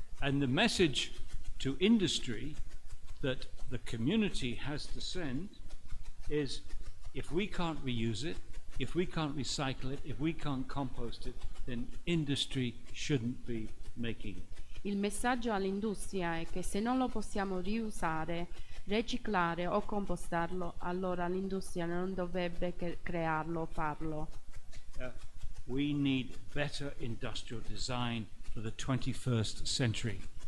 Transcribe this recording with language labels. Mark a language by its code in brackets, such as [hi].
[en] And the message to industry that the community has to send is, if we can't reuse it, if we can't recycle it, if we can't compost it, then industry shouldn't be making it. [it] Il messaggio all'industria è che se non lo possiamo riusare, riciclare o compostarlo, allora l'industria non dovrebbe crearlo o farlo. [en] We need better industrial design for the 21st century.